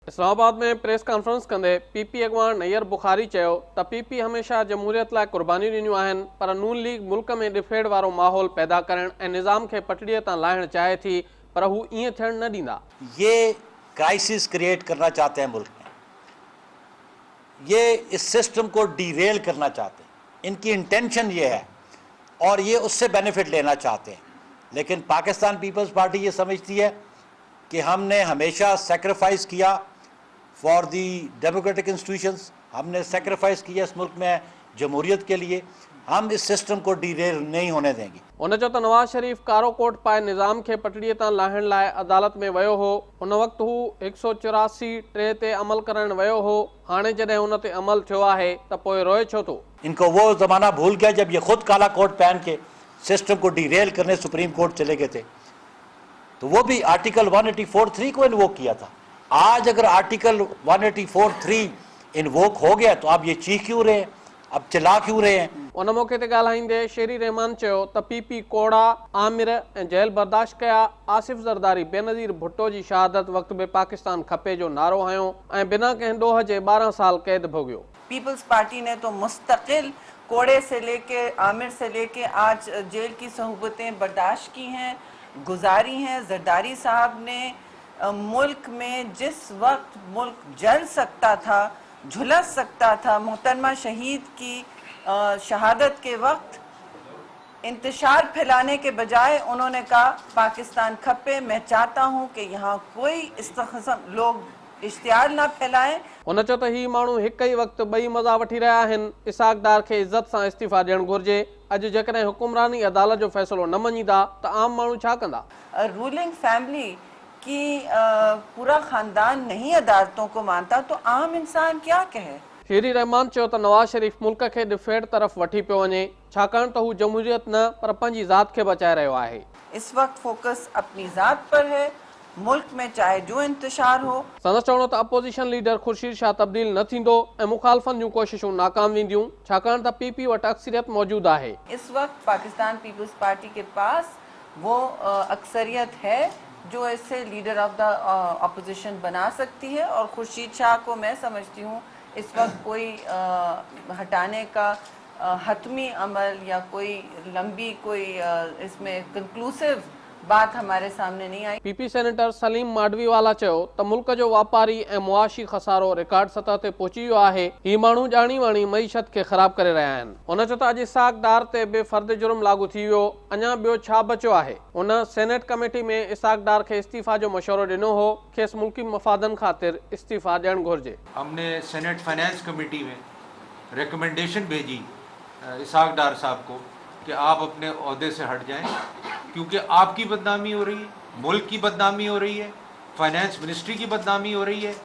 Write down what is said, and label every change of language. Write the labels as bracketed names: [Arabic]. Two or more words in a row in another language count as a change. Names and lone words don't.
[Sindhi] इस्लामाबाद में [English] press conference [Sindhi] कंदे पीपी अॻवान नैयर बुखारी चयो त पीपी हमेशह जमहूरियत लाइ कुर्बानियूं ॾिनियूं आहिनि, पर नून लीग मुल्क में ॾिफेड़ वारो माहौल पैदा करण ऐं निज़ाम खे पटड़ीअ तां लाहिण चाहे थी, पर हू ईअं थियण न ॾींदा। [Urdu] یہ [English] crisis create [Urdu] کرنا چاہتے ہیں ملک میں، یہ اس سسٹم کو ڈیریل کرنا چاہتے ہیں، ان کی انٹینشن یہ ہے اور یہ اس سے بینیفٹ لینا چاہتے ہیں. لیکن پاکستان پیپلز پارٹی یہ سمجھتی ہے کہ ہم نے ہمیشہ سیکریفائس کیا [English] for the democratic institutions, [Urdu] ہم نے سیکریفائس کیا اس ملک میں جمہوریت کے لیے، ہم اس سسٹم کو ڈیریل نہیں ہونے دیں گے. [Sindhi] उन चयो त नवाज शरीफ कारो कोट पाए निज़ाम खे पटड़ीअ तां लाहिण लाइ अदालत में वियो हो। उन वक़्तु हू 184(3) ते अमल करण वियो हो। हाणे जॾहिं उन ते अमल थियो आहे त पोइ रोए छो थो? [Urdu] ان کو وہ زمانہ بھول گیا جب یہ خود کالا کوٹ پہن کے سسٹم کو ڈیریل کرنے سپریم کورٹ چلے گئے تھے، تو وہ بھی آرٹیکل 184(3) کو انووک کیا تھا. آج اگر آرٹیکل 184(3) انووک ہو گیا تو آپ یہ چیخ کیوں رہے ہیں، اب چلا کیوں رہے ہیں? [Sindhi] उन मौके ते ॻाल्हाईंदे शेरी रहमान चयो त पीपी कोड़ा, आमिर ऐं जेल बर्दाश्त कया। आसिफ ज़रदारी बेनज़ीर भुट्टो जी शहादत वक़्त में पाकिस्तान खपे जो नारो हयो ऐं बिना कंहिं ॾोह जे 12 साल कैद भोगियो। [Urdu] پیپلز پارٹی نے تو مستقل کوڑے سے لے کے آمر سے لے کے آج جیل کی صعوبتیں برداشت کی ہیں، گزاری ہیں. زرداری صاحب نے ملک میں جس وقت ملک جل سکتا تھا، جھلس سکتا تھا، محترمہ شہید کی شہادت کے وقت انتشار پھیلانے کے بجائے انہوں نے کہا پاکستان کھپے. میں چاہتا ہوں کہ یہاں کوئی اس قسم لوگ اشتہار نہ پھیلائیں. [Sindhi] उन चयो त ही माण्हू हिक ई वक्त ॿई मज़ा वठी रहिया आहिनि। इसहाक डार खे इज़त सां इस्तीफ़ा ॾियणु घुर्जे। अॼु जेकॾहिं हुकुमरानी अदालत जो फ़ैसिलो न मञींदा त आम माण्हू छा कंदा? [English] ruling family [Urdu] کی پورا خاندان نہیں عدالتوں کو مانتا تو عام انسان کیا کہے? [Sindhi] शेरी रहमान चयो त नवाज शरीफ मुल्क खे ॾिफेड़ तरफ़ वठी पियो वञे, छाकाणि त हू जमहूरियत न पर पंहिंजी ज़ात खे बचाए रहियो आहे। [Urdu] اس وقت فوکس اپنی ذات پر ہے، ملک میں چاہے جو انتشار ہو. [Sindhi] संदसि चवणो त [English] opposition leader [Sindhi] खुर्शीद शाह तब्दील न थींदो ऐं मुखालफ़नि जूं कोशिशूं नाकाम वेंदियूं, छाकाणि त पीपी वटि अक्सरियत मौजूद आहे। [Urdu] اس وقت پاکستان پیپلز پارٹی کے پاس وہ اکثریت ہے جو اس سے [English] leader of the opposition [Urdu] بنا سکتی ہے، اور خورشید شاہ کو میں سمجھتی ہوں اس وقت کوئی ہٹانے کا حتمی عمل یا کوئی لمبی کوئی اس میں کنکلوسیو بات ہمارے سامنے نہیں آئی. [Sindhi] पीपी सेनेटर सलीम माडवीवाला चयो त मुल्क जो वापारी ऐं मुआशी खसारो रिकॉर्ड सतह ते पहुची वियो आहे। ही माण्हू ॼाणी वाणी मईशत खे ख़राब करे रहिया आहिनि। उन चयो त अॼु इसहाक डार ते बेफर्द जुर्म लागू थी वियो, अञा ॿियो छा बचियो आहे? उन सेनेट कमेटी में इसहाक डार खे इस्तीफ़ा जो मशवरो ॾिनो हो, खेसि मुल्की मफ़ादनि ख़ातिर इस्तीफ़ा ॾियणु घुर्जे। [Urdu] ہم نے سینیٹ فنانس کمیٹی میں ریکمینڈیشن بھیجی اسحاق ڈار صاحب کو کہ آپ اپنے عہدے سے ہٹ جائیں، کیونکہ آپ کی بدنامی ہو رہی ہے، ملک کی بدنامی ہو رہی ہے، فنانس منسٹری کی بدنامی ہو رہی ہے.